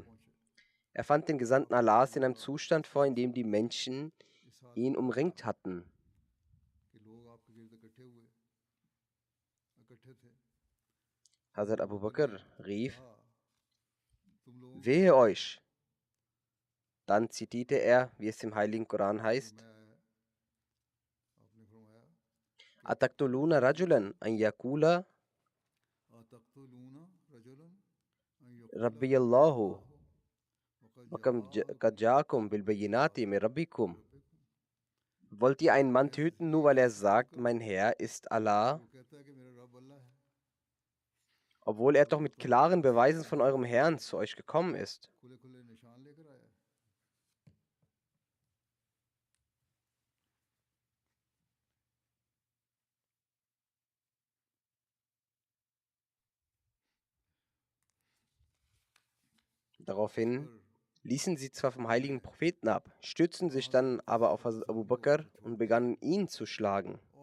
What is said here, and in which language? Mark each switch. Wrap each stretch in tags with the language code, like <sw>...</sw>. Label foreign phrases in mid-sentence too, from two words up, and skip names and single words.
<de>Er fand den Gesandten Allahs in einem Zustand vor, in dem die Menschen ihn umringt hatten. Hazrat Abu Bakr rief, wehe euch! Dann zitierte er, wie es im heiligen Koran heißt,</de> <ar>أتقتلون رجلا أن يقول ربي الله وقد جاءكم بالبينات من ربكم.</ar> <de>Wollt ihr einen Mann töten, nur weil er sagt, mein Herr ist Allah, obwohl er doch mit klaren Beweisen von eurem Herrn zu euch gekommen ist? Daraufhin ließen sie zwar vom heiligen Propheten ab, stützten sich dann aber auf Hazrat Abu Bakr und begannen ihn zu schlagen.</de>